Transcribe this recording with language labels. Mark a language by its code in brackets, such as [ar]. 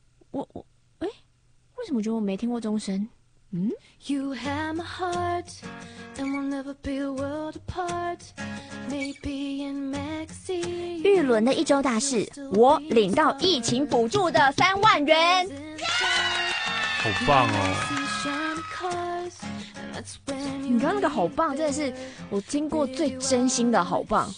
[zh] 我，为什么觉得我没听过钟声？ [en] You have my heart, and we'll never be a world apart. Maybe in magazine. [zh] 玉伦的一周大事，我领到疫情补助的30,000元。 Yeah! 好棒哦！你刚刚那个好棒，真的是我听过最真心的好棒，